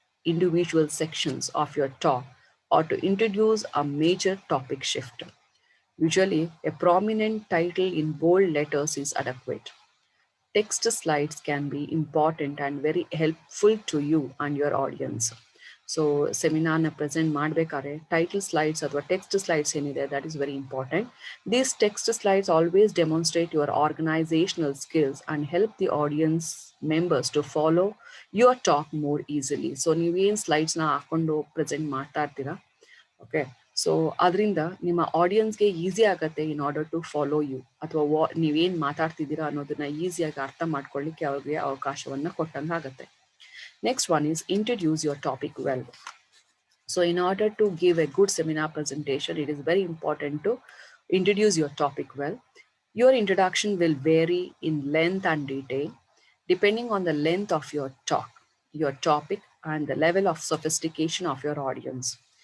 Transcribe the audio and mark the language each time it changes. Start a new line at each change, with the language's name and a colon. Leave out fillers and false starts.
English: individual sections of your talk or to introduce a major topic shift. Usually, a prominent title in bold letters is adequate. Text slides can be important and very helpful to you and your audience.
Kannada: So ಸೆಮಿನಾರ್ನ present ಮಾಡಬೇಕಾದ್ರೆ title slides ಅಥವಾ text slides ಏನಿದೆ
English: That is very important. These text slides always demonstrate your organisational skills and help the audience members to follow your talk more easily.
Kannada: So ನೀವೇನು ಸ್ಲೈಡ್ಸ್ನ ಹಾಕೊಂಡು present ಮಾಡ್ತಾ ಇರ್ತೀರಾ, okay, so ಅದರಿಂದ ನಿಮ್ಮ ಆಡಿಯನ್ಸ್ಗೆ easy ಆಗುತ್ತೆ
English: in order to follow you,
Kannada: ಅಥವಾ ನೀವೇನು ಮಾತಾಡ್ತಿದ್ದೀರಾ ಅನ್ನೋದನ್ನ ಈಸಿಯಾಗಿ ಅರ್ಥ ಮಾಡ್ಕೊಳ್ಳಿಕ್ಕೆ ಅವ್ರಿಗೆ ಅವಕಾಶವನ್ನು ಕೊಟ್ಟಂಗೆ ಆಗುತ್ತೆ.
English: Next one is introduce your topic well. So in order to give a good seminar presentation, it is very important to introduce your topic well. Your introduction will vary in length and detail depending on the length of your talk, your topic, and the level of sophistication of your audience.